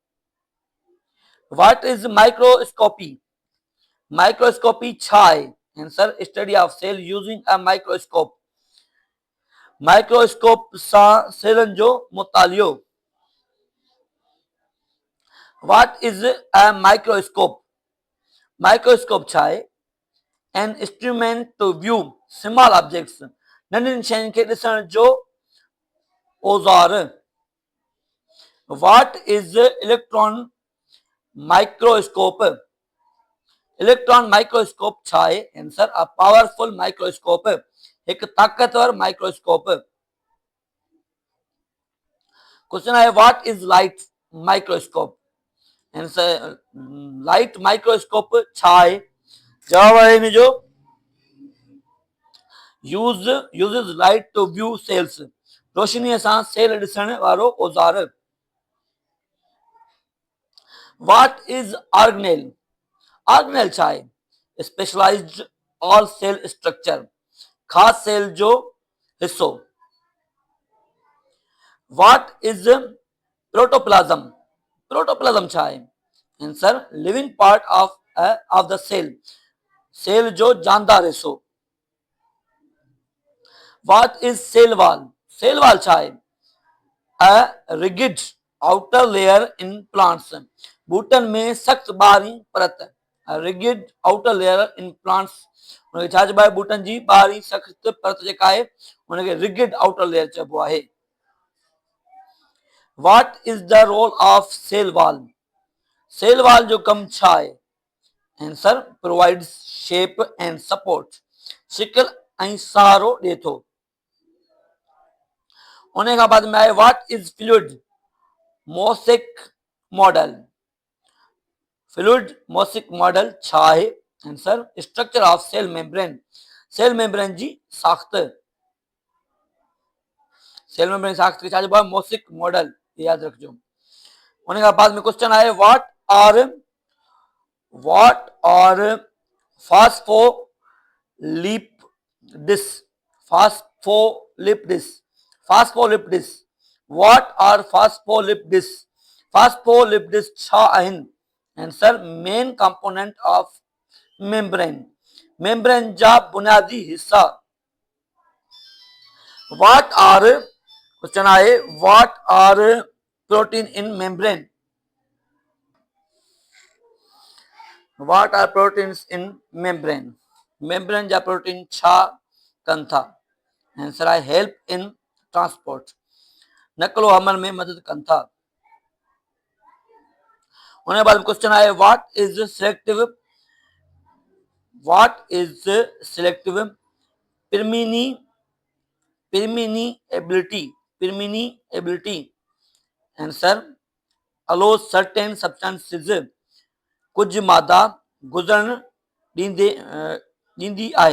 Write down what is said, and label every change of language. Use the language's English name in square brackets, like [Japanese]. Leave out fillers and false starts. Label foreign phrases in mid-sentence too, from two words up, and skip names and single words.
[English] What is microscopy? [Sindhi] माइक्रोस्कोपी छा आहे? [English] Answer study of cell using a microscope, [Sindhi] माइक्रोस्कोप सां सेलन जो मुतालियो। [English] What is a microscope? [Sindhi] माइक्रोस्कोप छा आहे? [English] An instrument to view small objects, [Sindhi] नंढियुनि शयुनि खे ॾिसण जो औज़ार। [English] What is electron microscope? [Sindhi] इलेक्ट्रॉन माइक्रोस्कोप छा आहे? [English] Answer a powerful microscope, [Sindhi] हिकु ताक़तवर माइक्रोस्कोप। [English] Question आहे what is light microscope? Answer light microscope [Sindhi] छा आहे? जवाब आहे हिन जो [English] uses light to view cells, [Sindhi] रोशनीअ सां सेल ॾिसण वारो औज़ार। [English] What is organelle? [Sindhi] ऑर्गेनेल छा आहे? [English] Specialized all cell structure, [Sindhi] खास सेल जो हिस्सो। [English] What is protoplasm? [Sindhi] प्रोटोप्लाज्म छा आहे? [English] Answer living part of the cell, [Sindhi] सेल जो जानदार हिस्सो। [English] What is cell wall? cell wall [Sindhi] छा आहे? [English] A rigid outer layer in plants, [Sindhi] बूटन में सख्त ॿाहिरीं परत, [English] rigid outer layer in plants, [Sindhi] उनखे छा चइबो आहे? बूटन जी ॿाहिरीं सख्त परत जेका आहे उनखे [English] rigid outer layer [Sindhi] चइबो आहे। [English] What is the role of cell wall? cell wall [Sindhi] जो कम छा आहे? [English] Answer provides shape and support, [Sindhi] शिकल ऐं सहारो ॾिए थो। उन खां बाद में आहे [English] what is fluid mosaic model? fluid mosaic model [Sindhi] छा आहे? [English] Answer structure of cell membrane, cell membrane [Sindhi] जी साख्त, [English] cell membrane [Sindhi] साख्त खे छा चइबो आहे? [English] mosaic model, [Sindhi] याद रखिजो। उन खां बाद में क्वेश्चन आहे [English] what are phospholipids? Phospholipids what are phospholipids? [Sindhi] फास्फोलिपिड्स छा आहिनि? [English] Answer main component of membrane, [Sindhi] मेम्ब्रेन जा बुनियादी हिस्सा। [English] What are question आहे what are protein in membrane? What are proteins in membrane? [Sindhi] मेम्ब्रेन जा प्रोटीन छा कनि था? आंसर आहे [English] help in transport, [Sindhi] नकलो हमल में मदद कनि था। उन बाद क्वेश्चन आहे [English] what is selective permeability permeability answer allows certain substances [Sindhi] कुछ मादा गुजरण ॾींदी आहे।